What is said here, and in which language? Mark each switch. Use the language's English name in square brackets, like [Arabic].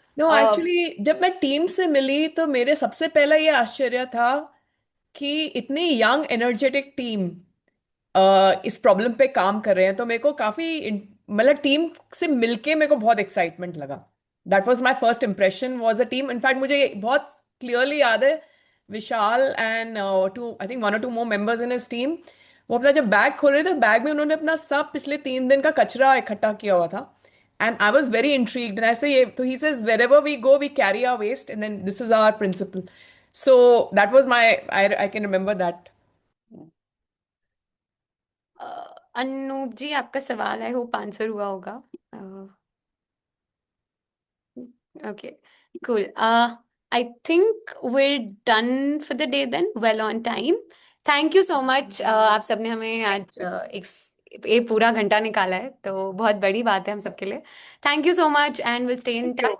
[Hindi] No, actually जब मैं team से मिली तो मेरे सबसे पहला ये आश्चर्य था कि इतनी यंग एनर्जेटिक टीम इस प्रॉब्लम पे काम कर रहे हैं. तो मेरे को काफी, मतलब टीम से मिलके मेरे को बहुत एक्साइटमेंट लगा. [English] That was my first impression, was a team. [Hindi] In fact मुझे बहुत क्लियरली याद है, विशाल [English] and I think 1 or 2 more members in his team, [Hindi] वो अपना जब बैग खोल रहे थे, बैग में उन्होंने अपना सब पिछले 3 दिन का कचरा इकट्ठा किया हुआ था. [English] And I was very intrigued. And I say, so he says, wherever we go, we carry our waste, and then this is our principle. So that was my, I can remember that. [Hindi] Anoop जी, आपका सवाल [English] I hope [Hindi] answer हुआ होगा. [English] Okay, cool. I think we're done for the day then, well on time. Thank you so much. [Hindi] आप सबने हमें आज एक पूरा घंटा निकाला है, तो बहुत बड़ी बात है हम सबके लिए. [English] Thank you so much and will stay in touch.